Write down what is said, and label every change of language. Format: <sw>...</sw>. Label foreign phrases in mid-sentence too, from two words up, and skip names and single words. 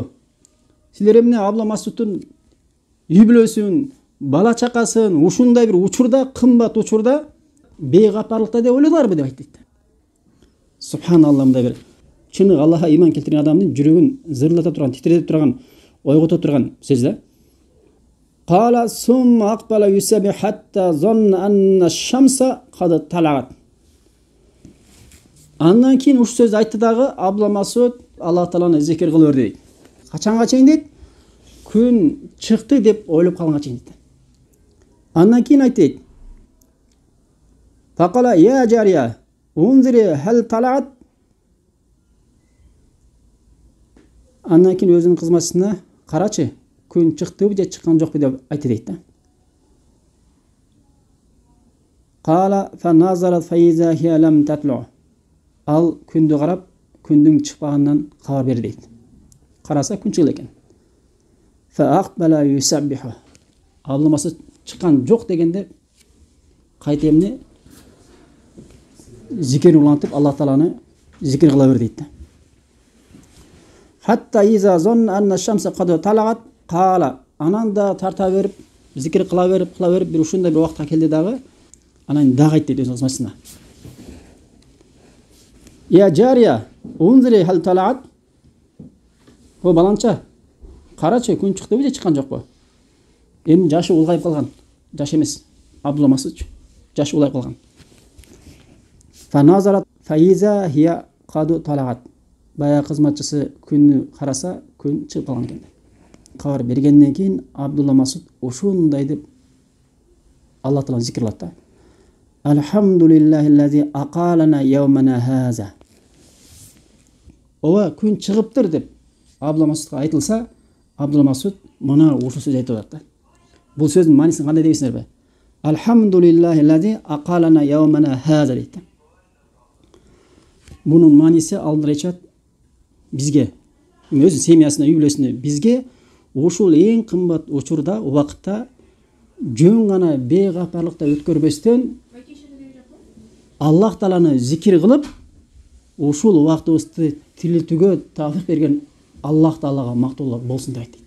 <ky>Силер эмне Абдулла Масудтун үй бүлөсүн, бала чакасын ушундай бир учурда, кымбат учурда бейгапарлыкта деп ойлодуңарбы деп айтты. Субханалла, мындай бир чыныгы Аллахка иман келтирген адамдын жүрөгүн зырлата турган, титиретип турган, ойгото турган сөз да.</ky> <ar>قال ثم أقبل يسبح حتى ظن أن الشمس قد طلعت.</ar> <ky>Андан кийин ушу сөздү айтты дагы Абдулла Масуд Аллах Тааланы зикир кылып өрдү дейт. Качанга чейин дейт? Күн чыкты деп ойлоп калганга чейин дейт. Андан кийин айтты дейт.</ky> <ar>فقال يا جارية انظري هل طلعت.</ar> <ky>Андан кийин өзүнүн кызматчысына карачы, күн чыктыбы же чыккан жокпу деп айтты дейт.</ky> <ar>قال فنظرت فإذا هي لم تطلع.</ar> <ky>Ал күндү карап, күндүн чыкпаганынан кабар берди дейт. Караса күн чыгыл экен.</ky> <ar>فأقبل يسبح.</ar> <ky>Абдулла Масуд чыккан жок дегенде кайта эмне зикир улантып Аллах Тааланы зикир кыла бер дейт.</ky> <ar>حتى إذا ظن أن الشمس قد طلعت قال.</ar> <ky>Анан да тарта берип, зикир кыла берип бир ушундай бир убакытка келди дагы. Анан дагы айтты дейт өзүнүн кызматчысына.</ky> <ar>يا جارية انظري هل طلعت.</ar> <ky>О баланча, карачы, күн чыктыбы же чыккан жокпу? Эми жашы улгайып калган. Жаш эмес. Абдулла Масуд жашы улгайып калган.</ky> <ar>فنظرت فإذا هي قد طلعت.</ar> <ky>Бая кызматчысы күннү караса, күн чыгып калган экен. Кабар бергенден кийин Абдулла Масуд ушундай деп Аллах Тааланы зикир кылат да.</ky> <ar>الحمد لله الذي أقالنا يومنا هذا.</ar> <ky>Ова күн чыгыптыр деп Абдулла Масудка айтылса, Абдулла Масуд мына ушул сөз айтып атат да. Бул сөздүн маанисин кандай дейсиңерби?</ky> <ar>الحمد لله الذي أقالنا يومنا هذا дейт.</ar> <ky>Бунун мааниси алдыра айтат бизге, өзүнүн семьясына, үй бүлөсүнө, бизге ушул эң кымбат учурда, убакытта жөн гана бейгапарлыкта өткөрбөстөн Аллах Тааланы зикир кылып, ушул убактыбызды тирилтүүгө таафик берген Аллах Таалага мактоолор болсун деп айтты.</ky>